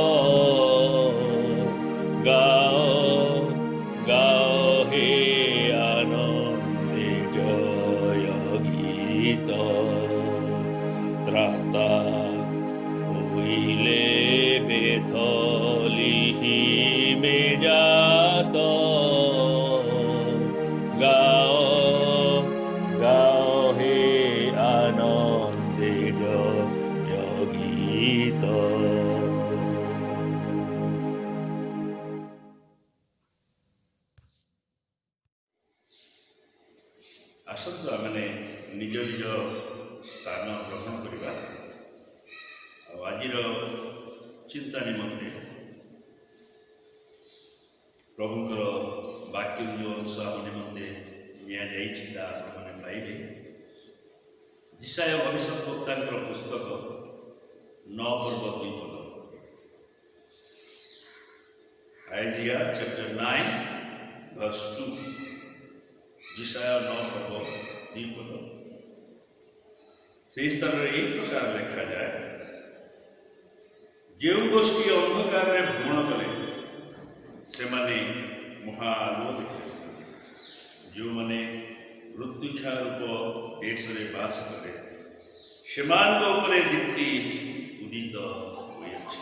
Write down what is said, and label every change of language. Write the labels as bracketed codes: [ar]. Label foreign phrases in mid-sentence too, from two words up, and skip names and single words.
[bn] গাও গাও হে আনন্দে জয় গীত, ত্রাতা হইলে বেথলিহিমে জাত। গাও গাও হে আনন্দে জয় গীত। [or] ଆସନ୍ତୁ ଆମେ ନିଜ ନିଜ ସ୍ଥାନ ଗ୍ରହଣ କରିବା। ଆଉ ଆଜିର ଚିନ୍ତା ନିମନ୍ତେ ପ୍ରଭୁଙ୍କର ବାକ୍ୟରୁ ଯେଉଁ ଅଂଶ ଆମ ନିମନ୍ତେ ନିଆଯାଇଛି ତାହା ଆପଣମାନେ ପାଇବେ। ଇଶାୟା ଭବିଷ୍ୟଦ୍ବକ୍ତାଙ୍କର ପୁସ୍ତକ 9 ପର୍ବ 2 ପଦ। [en] Isaiah chapter 9 verse 2। [or] ଇଶାୟା 9 ପର୍ବ 2 ପଦ। ସେହି ସ୍ଥାନରେ ଏହି ପ୍ରକାର ଲେଖାଯାଏ, ଯେଉଁ ଗୋଷ୍ଠୀ ଅନ୍ଧକାରରେ ଭ୍ରମଣ କଲେ ସେମାନେ ମହାଆଲୋକ ଦେଖିଛନ୍ତି, ଯେଉଁମାନେ ମୃତ୍ୟୁଛା ରୂପ ଦେଶରେ ବାସ କରେ ସେମାନଙ୍କ ଉପରେ ଦୀପ୍ତି ଉଦିତ ହୋଇଅଛି।